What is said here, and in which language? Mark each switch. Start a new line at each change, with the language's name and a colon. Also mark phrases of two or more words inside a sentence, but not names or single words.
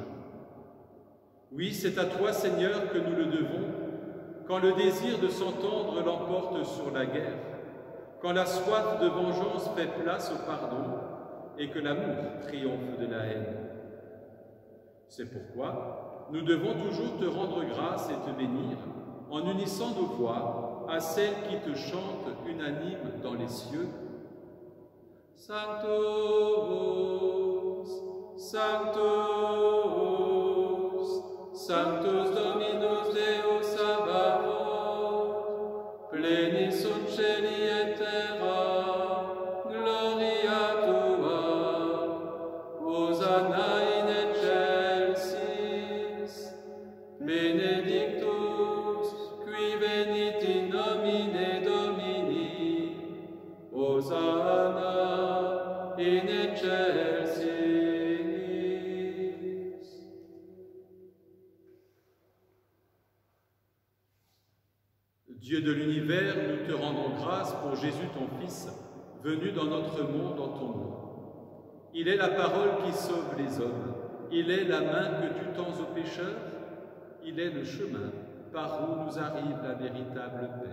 French: Oui, c'est à toi, Seigneur, que nous le devons, quand le désir de s'entendre l'emporte sur la guerre, quand la soif de vengeance fait place au pardon et que l'amour triomphe de la haine. C'est pourquoi nous devons toujours te rendre grâce et te bénir en unissant nos voix à celles qui te chantent unanimes dans les cieux.
Latin: Sanctus, Sanctus, Sanctus Dominus Deus Sabaoth, pleni sunt celi et terra, gloria tua, Hosanna in excelsis, benedictus, qui venit in nomine Domini, Hosanna in excelsis.
French: Dieu de l'univers, nous te rendons grâce pour Jésus ton Fils, venu dans notre monde en ton nom. Il est la parole qui sauve les hommes, il est la main que tu tends aux pécheurs, il est le chemin par où nous arrive la véritable paix.